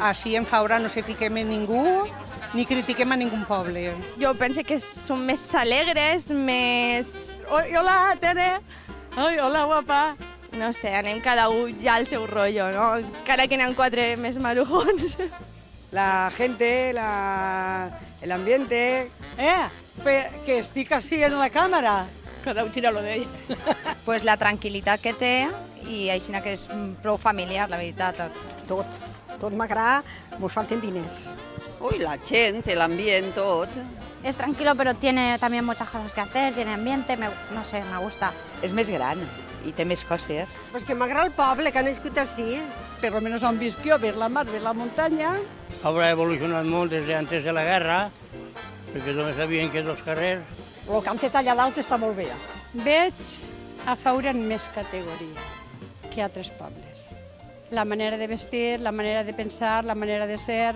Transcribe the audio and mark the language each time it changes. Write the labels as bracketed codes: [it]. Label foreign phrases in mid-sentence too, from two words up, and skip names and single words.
[ca] Així en Faura no se fiquem en ningú ni critiquem a ningú poble. Jo penso que som més alegres, més... Hola, Tere! Ai, hola, guapa! No sé, anem cada un ja al seu rotllo, no? Encara que n'hi ha 4 més marujons. [es] La gente, el ambiente... [ca] Que estic així en la càmera. Cada un tira lo d'ell. Pues la tranquil·litat que té i així que és prou familiar, la veritat. Tot m'agrada, mos falten diners. [es] Uy, la gente, el ambiente, tot. Es tranquilo, pero tiene también muchas cosas que hacer, tiene ambiente, no sé, me gusta. [ca] És més gran i té més coses. Pues que m'agrada el poble, que ha nascut així. Per lo menos on visc jo, ver la mar, ver la muntanya. Haurà evolucionat molt des d'antes de la guerra, perquè només sabien que 2 carrers. El que han fet allà dalt està molt bé. Veig a Faura en més categoria que altres pobles. La manera de vestir, la manera de pensar, la manera de ser...